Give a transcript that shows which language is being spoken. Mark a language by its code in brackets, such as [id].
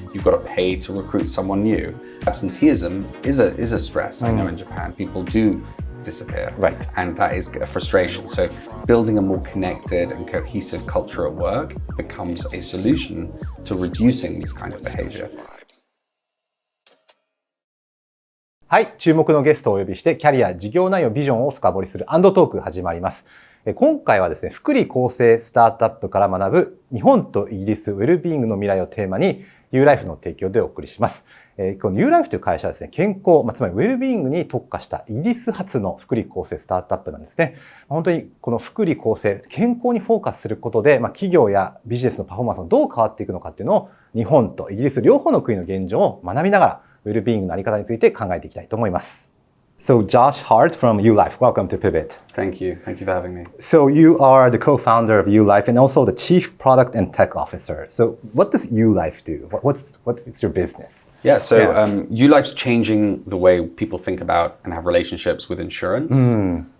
[en] You've got to pay to recruit someone new. Absenteeism is a stress. I know in Japan, people do disappear. Right. And that is a frustration. So building a more connected and cohesive culture at work becomes a solution to reducing this kind of behavior. [ja] はい、注目のゲストをお呼びして、キャリア、事業内容、ビジョンを深掘りする&トーク始まります。今回はですね、福利厚生スタートアップから学ぶ日本とイギリスウェルビーイングの未来をテーマに YuLife の提供でお送りします。この YuLife という会社はですね、健康、つまりウェルビーイングに特化したイギリス発の福利厚生スタートアップなんですね。本当にこの福利厚生、健康にフォーカスすることで、企業やビジネスのパフォーマンスがどう変わっていくのかっていうのを日本とイギリス両方の国の現状を学びながらウェルビーイングのあり方について考えていきたいと思います。 [en] So Josh Hart from YuLife, welcome to Pivot. Thank you. Thank you for having me. So you are the co-founder of YuLife and also the Chief Product and Tech Officer. So what does YuLife do? What's your business? YuLife's changing the way people think about and have relationships with insurance.